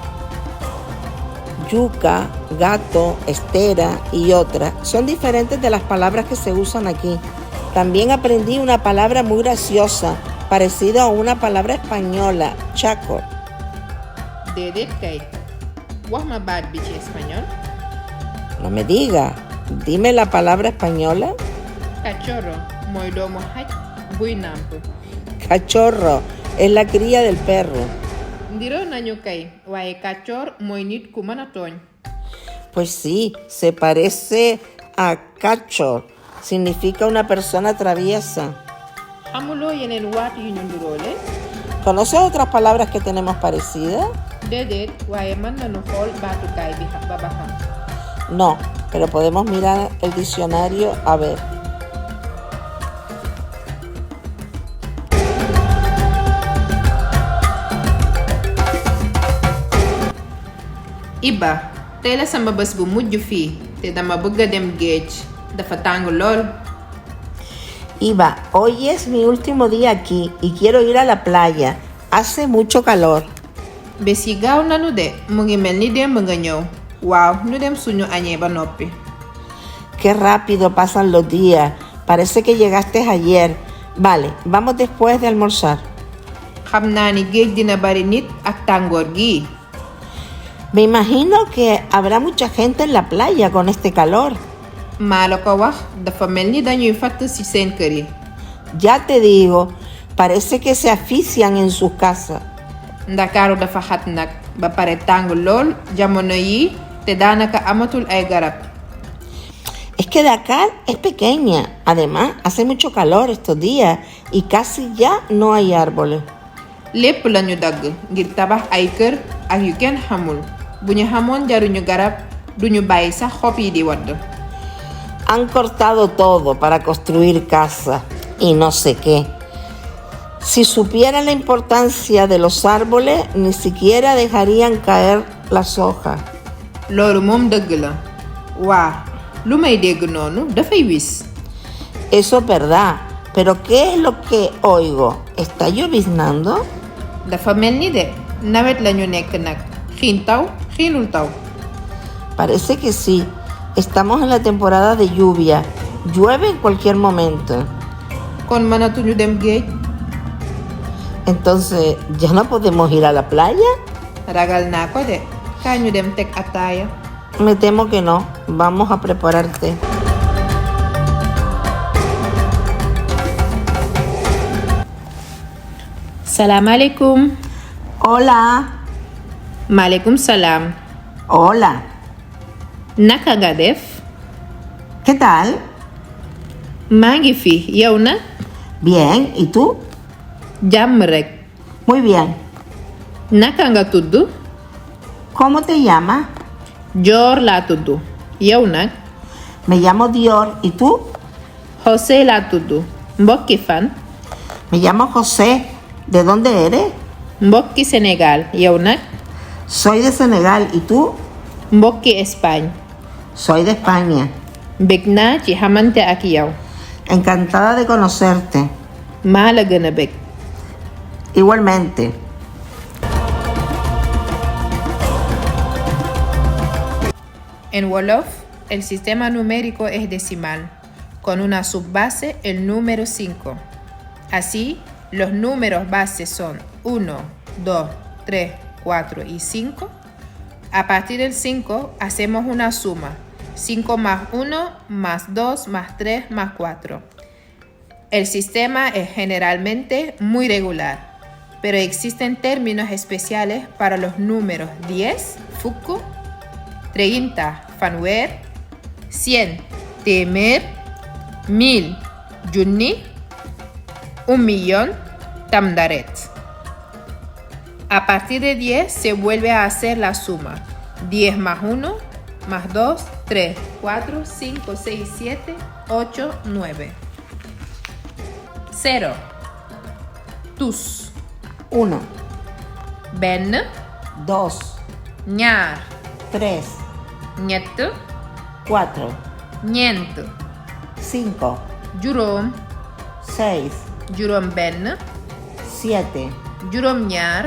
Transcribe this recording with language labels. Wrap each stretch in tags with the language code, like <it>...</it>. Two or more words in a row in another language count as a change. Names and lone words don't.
<es>Yuca, gato, estera y otras son diferentes de las palabras que se usan aquí. También aprendí una palabra muy graciosa, parecida a una palabra española, chaco.</es> <wo>Déedéet kay wax ma baat bi ci espagnol.</wo> <es>No me diga, dime la palabra española.</es> <wo>Cachorro mooy doomu xaj buy nàmp.</wo> <es>Cachorro es la cría del perro.</es> <wo>Ndiroo nañu kay waaye kàccoor mooy nit ku mën a tooñ.</wo> <es>Pues sí, se parece a cacho. Significa una persona traviesa.</es> <wo>Xamuloo yeneen waat yu ñu nduroole?</wo> <es>¿Conoces otras palabras que tenemos parecidas?</es> <wo>Déedéet waaye mën nañu xool baatukaay bi ba xam.</wo> <es>No, pero podemos mirar el diccionario a ver.</es> <wo>Iba, tey la sama bés bu mujj fii te dama bëgg a dem géej dafa tàng lool.</wo> <es>Iba, hoy es mi último día aquí y quiero ir a la playa. Hace mucho calor.</es> <wo>Bés yi gaaw nanu de mu ngi mel ni démb nga ñëw. Waaw, ñu dem suñu añee ba noppi.</wo> <es>Qué rápido pasan los días. Parece que llegaste ayer. Vale, vamos después de almorzar.</es> <wo>Xam naa ni géej dina bari nit ak tàngoor gii.</wo> <es>Me imagino que habrá mucha gente en la playa con este calor.</es> <wo>Maa la ko wax dafa mel ni dañuy fatt ci seen kër yi.</wo> <es>Ya te digo, parece que se asfixian en sus casas.</es> <wo>Ndakaaru dafa xat nag ba pare tàng lool jamono yi te daanaka amatul ay garab.</wo> <es>Es que Dakar es pequeña. Además, hace mucho calor estos días y casi ya no hay árboles.</es> <wo>Lépp lañu dagg ngir tabax ay kër ak yu kenn xamul. Bu ñu xamoon jaruñu garab duñu bàyyi sax xob yi di wadd.</wo> <es>Han cortado todo para construir casas y no sé qué. Si supieran la importancia de los árboles, ni siquiera dejarían caer las hojas.</es> <wo>Loolu moom dëgg la. Waa, lu may dégg noonu dafay wis.</wo> <es>Eso es verdad, pero ¿qué es lo que oigo? ¿Está lloviznando?</es> <wo>Dafa mel ni de nawet lañu nekk nag. Xiin taw, xiinul taw.</wo> <es>Parece que sí. Estamos en la temporada de lluvia. Llueve en cualquier momento.</es> <wo>Kon mënatuñu dem géej.</wo> <es>Entonces, ¿ya no podemos ir a la playa?</es> <wo>Ragal naa ko de. Kaa ñu dem teg ataaya.</wo> <es>Me temo que no. Vamos a prepararte.</es> <ar>Salam alaikum.</ar> <es>Hola.</es> <ar>Maaleykum salam.</ar> <es>Hola.</es> <wo>Naka nga def?</wo> <es>¿Qué tal?</es> <wo>maa ngi fi, yow na?</wo> <es>Bien. ¿Y tú?</es> <wo>Jàmm rek.</wo> <es>Muy bien.</es> <wo>Naka nga tudd?</wo> <es>¿Cómo te llamas?</es> <wo>Joor laa tudd. Yow nag?</wo> <es>Me llamo Dior. ¿Y tú?</es> <wo>José laa tudd. Mbokki fan?</wo> <es>Me llamo José. ¿De dónde eres?</es> <wo>Mbokki Sénégal. Yow nag?</wo> <es>Soy de Senegal. ¿Y tú?</es> <wo>Mbokki Espagne.</wo> <es>Soy de España.</es> <wo>Bég naa ci xamante ak yow.</wo> <es>Encantada de conocerte.</es> <wo>maa la gën a bég.</wo> <es>Igualmente. En Wolof, el sistema numérico es decimal, con una subbase, el número 5. Así, los números bases son 1, 2, 3, 4 y 5. A partir del 5 hacemos una suma. 5 más 1, más 2, más 3, más 4. El sistema es generalmente muy regular, pero existen términos especiales para los números 10,</es> <wo>fukk, 30, fanweer, 100, téeméer, 1000, junni, 1.000.000, tamdaret. A partir de 10 se vuelve a hacer la suma. 10 más 1, más 2, 3, 4, 5, 6, 7, 8, 9. 0. Tus. 1, benn, 2, ñaar, 3, ñett, 4, ñeent, 5, juróom, 6, juróom benn, 7, juróom ñaar,</wo>